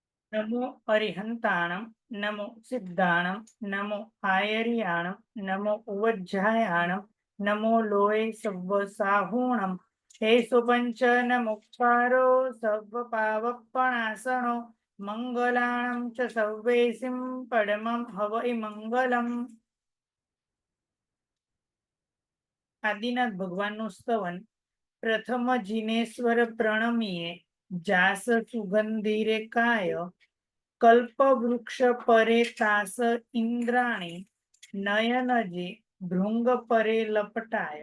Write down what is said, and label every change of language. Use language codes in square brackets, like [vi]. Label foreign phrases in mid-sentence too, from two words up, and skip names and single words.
[pra] नमो अरिहंताणं नमो सिद्धाणं नमो आयर्याणं नमो उवज्झायाणं नमो लोये सव्व साहूणं हे सुपंच नमुक्तारो सव्व पावपणासनो मंगलाणं च सव्वेसिं परमं हवै मंगलम्। [gu] આદિનાથ ભગવાનનું સ્તવન પ્રથમ જીનેશ્વર પ્રણમીએ જાસ સુગંધીરે કાય કલ્પ વૃક્ષ પરે તાસ ઇન્દ્રાણી નયનજે ભૃંગ પરે લપટાય।